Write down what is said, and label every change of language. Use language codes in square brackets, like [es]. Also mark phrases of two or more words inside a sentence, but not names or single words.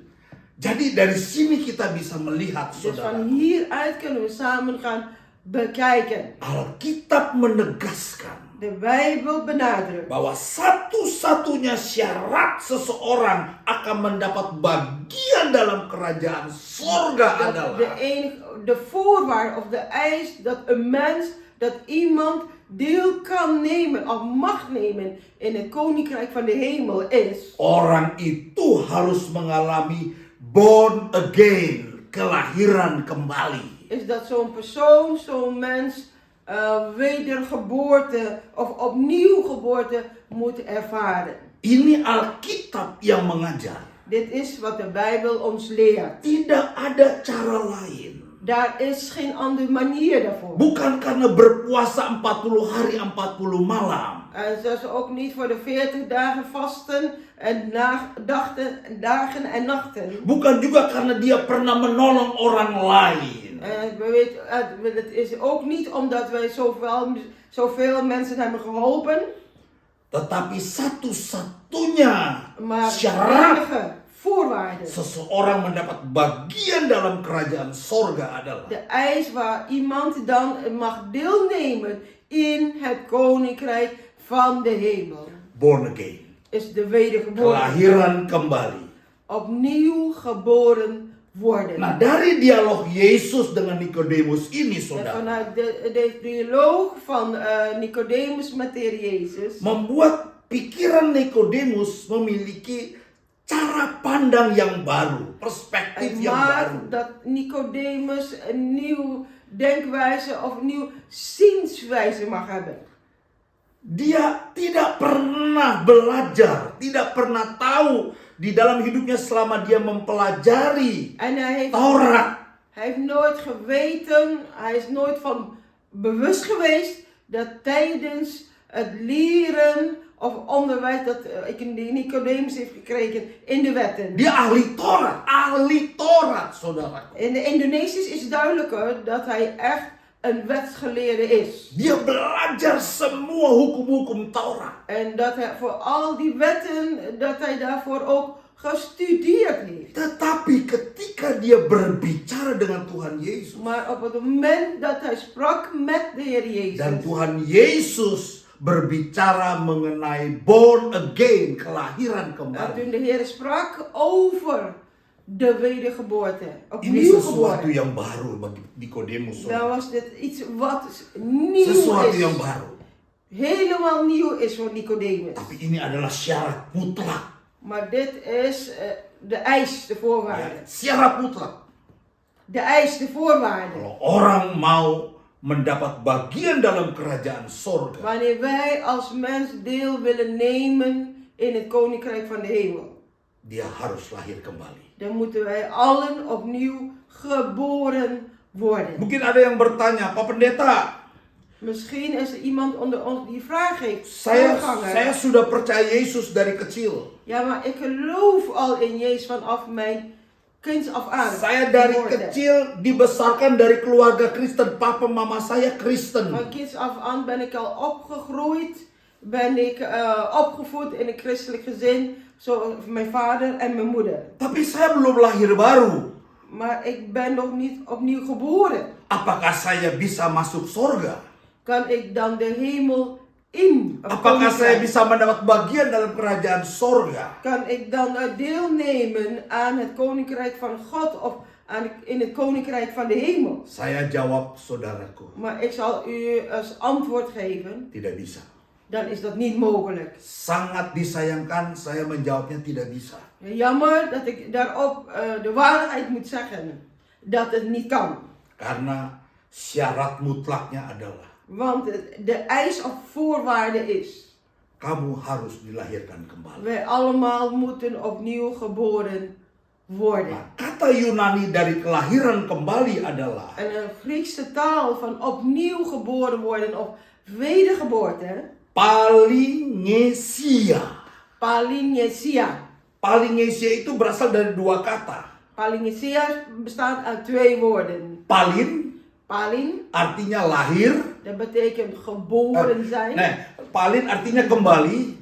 [id] Jadi dari sini kita bisa melihat, [nl] Dus [id] saudara, [nl] van hieruit kunnen we samen gaan bekijken. [id] Alkitab menegaskan [nl] De Bijbel benadrukt [id] bahwa satu-satunya syarat seseorang akan mendapat bagian dalam kerajaan surga [nl] dat [id] adalah [nl] de voorwaarde of de eis dat een mens dat iemand deel kan nemen of mag nemen in het koninkrijk van de hemel is, [id] orang itu harus mengalami [en] born again, [id] kelahiran kembali. [nl] is dat zo'n persoon, zo'n mens, wedergeboorte of opnieuw geboorte moet ervaren. [id] Ini Alkitab yang mengajar. [nl] Dit is wat de Bijbel ons leert. [id] Tidak ada cara lain. [nl] Daar is geen andere manier daarvoor. [id] Bukan karena berpuasa 40 hari 40 malam. [nl] En zoals ze ook niet voor de 40 dagen vasten en dagen en nachten. [id] Bukan juga karena dia pernah menolong orang lain. [nl] En we weten, het is ook niet omdat wij zoveel mensen hebben geholpen. [id] Tetapi satu-satunya [nl] Maar de [id] syarat [nl] enige voorwaarde, [id] seseorang mendapat bagian dalam kerajaan sorga adalah [nl] de eis waar iemand dan mag deelnemen in het koninkrijk van de hemel, [en] born again. [nl] is de wedergeboorte. [id] Kelahiran kembali. [nl] Opnieuw geboren worden. [id] Nah, dari dialog Yesus dengan Nikodemus ini, [nl] En [id] saudara, [nl] vanuit de dialoog van Nicodemus met de Heer Jezus [id] membuat pikiran Nikodemus memiliki cara pandang yang baru, perspektif yang baru. [nl] maakt dat Nicodemus een nieuw denkwijze of een nieuw zienswijze mag hebben. [id] Dia tidak pernah belajar, tidak pernah tahu di dalam hidupnya selama dia mempelajari [nl] En hij [id] Taurat. [nl] heeft nooit geweten, hij is nooit van bewust geweest dat tijdens het leren of onderwijs dat Nicodemus heeft gekregen in de wetten. [id] Dia ahli Taurat, saudara. [nl] In de Indonesisch is duidelijker dat hij echt een wetsgeleerde is. [id] Dia belajar semua hukum-hukum Taurat. [nl] En dat hij voor al die wetten, dat hij daarvoor ook gestudeerd heeft. [id] Tetapi ketika dia berbicara dengan Tuhan Yesus, [nl] Maar op het moment dat hij sprak met de Heer Jezus. [id] dan Tuhan Yesus berbicara mengenai [en] born again, [id] kelahiran [nl] En [id] kembali. [nl] toen de Heer sprak over de wedergeboorte, [id] Ini [nl] opnieuw [id] sesuatu [nl] geboren, [id] yang baru bagi Nikodemus. [nl] dan was dit iets wat nieuw [id] Sesuatu yang [nl] is. [id] baru. [nl] Helemaal nieuw is voor Nicodemus. [id] Tapi ini adalah syarat mutlak. [nl] Maar dit is de eis, de voorwaarde. [id] Ya, syarat mutlak. [nl] De eis, de voorwaarde. [id] Kalau orang mau mendapat bagian dalam kerajaan sorga, [nl] Wanneer wij als mens deel willen nemen in het koninkrijk van de hemel, [id] dia harus lahir kembali. [nl] dan moeten wij allen opnieuw geboren worden. [id] Mungkin ada yang bertanya, Pak Pendeta, [nl] Misschien is er iemand onder ons die vraag heeft. [id] saya [nl] Voorganger. [id] sudah percaya Yesus dari kecil. [nl] Ja, maar ik geloof al in Jezus vanaf mijn kinds af aan. [id] Saya dari [nl] Geboorte. [id] kecil dibesarkan dari keluarga Kristen. Papa mama saya Kristen. [nl] Van kinds af aan ben ik al opgegroeid. Ben ik opgevoed in een christelijk gezin. Zo mijn vader en mijn moeder. [id] Tapi saya belum lahir baru. [nl] Maar ik ben nog niet opnieuw geboren. [id] Apakah saya bisa masuk sorga? [nl] Kan ik dan de hemel in? Of [id] Apakah saya [nl] koninkrijk? [id] bisa mendapat bagian dalam kerajaan sorga? [nl] Kan ik dan deelnemen aan het koninkrijk van God of in het koninkrijk van de hemel? [id] Saya jawab, saudaraku, [nl] Maar ik zal u als antwoord geven, [id] tidak bisa. [nl] dan is dat niet mogelijk. [id] Sangat disayangkan saya menjawabnya tidak bisa. [nl] Jammer dat ik daarop de waarheid moet zeggen dat het niet kan. [id] Karena syarat mutlaknya adalah [nl] Want de eis of voorwaarde is, [id] kamu harus dilahirkan kembali. [nl] wij allemaal moeten opnieuw geboren worden. [id] Nah, kata Yunani dari kelahiran kembali adalah [nl] En een Griekse taal van opnieuw geboren worden of wedergeboorte, [id] palingesia. [nl] palingesia. [id] Palingesia itu berasal dari dua kata. [nl] Palingesia bestaat uit twee woorden. [id] Palin, Artinya lahir. [nl] dat betekent geboren zijn. [id] Nah, palin artinya kembali.